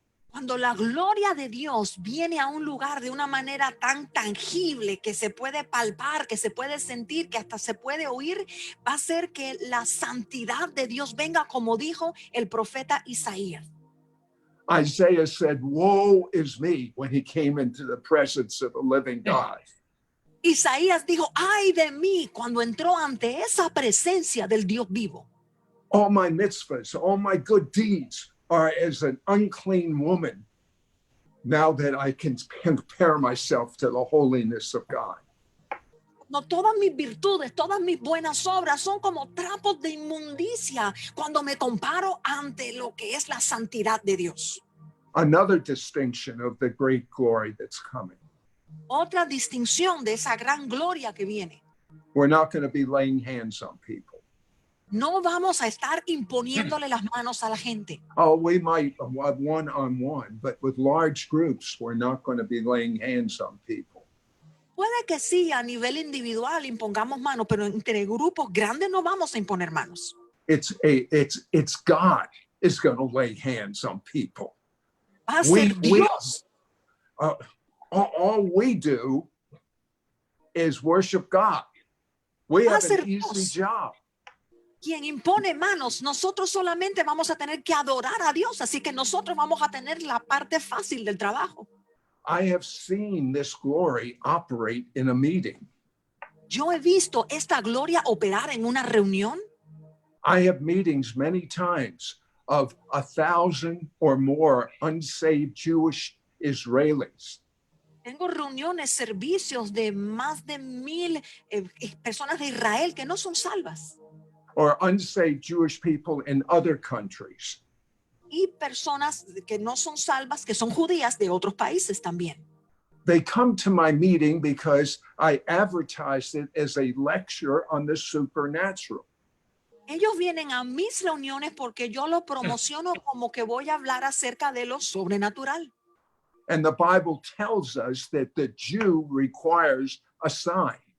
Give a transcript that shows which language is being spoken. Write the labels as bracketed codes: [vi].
[es] Cuando la gloria de Dios viene a un lugar de una manera tan tangible que se puede palpar, que se puede sentir, que hasta se puede oír, va a hacer que la santidad de Dios venga, como dijo el profeta Isaías. [en] Isaiah said, "Woe is me," when he came into the presence of the living God. [es] Isaías dijo, ay de mí, cuando entró ante esa presencia del Dios vivo. [en] All my mitzvahs, all my good deeds are as an unclean woman, now that I can compare myself to the holiness of God. [es] No, todas mis virtudes, todas mis buenas obras son como trapos de inmundicia cuando me comparo ante lo que es la santidad de Dios. [en] Another distinction of the great glory that's coming. [es] Otra distinción de esa gran gloria que viene. [en] We're not going to be laying hands on people. [es] No vamos a estar imponiéndole las manos a la gente. [en] Oh, we might have one-on-one, but with large groups, we're not going to be laying hands on people. [es] Puede que sí, a nivel individual impongamos manos, pero entre grupos grandes no vamos a imponer manos. [en] It's God is going to lay hands on people. [es] Va a ser Dios. [en] All we do is worship God. We [es] Va a [en] have [es] ser [en] an easy [es] Dios [en] job. [es] quien impone manos. Nosotros solamente vamos a tener que adorar a Dios, así que nosotros vamos a tener la parte fácil del trabajo. [en] I have seen this glory operate in a meeting. [es] Yo he visto esta gloria operar en una reunión. [en] I have meetings many times of 1,000 or more unsaved Jewish Israelis. [es] Tengo reuniones, servicios de más de 1,000 personas de Israel que no son salvas. [en] Or unsaved Jewish people in other countries. [es] Y personas que no son salvas, que son judías de otros países también. [en] They come to my meeting because I advertised it as a lecture on the supernatural. [es] Ellos vienen a mis reuniones porque yo lo promociono como que voy a hablar acerca de lo sobrenatural. [en] And the Bible tells us that the Jew requires a sign.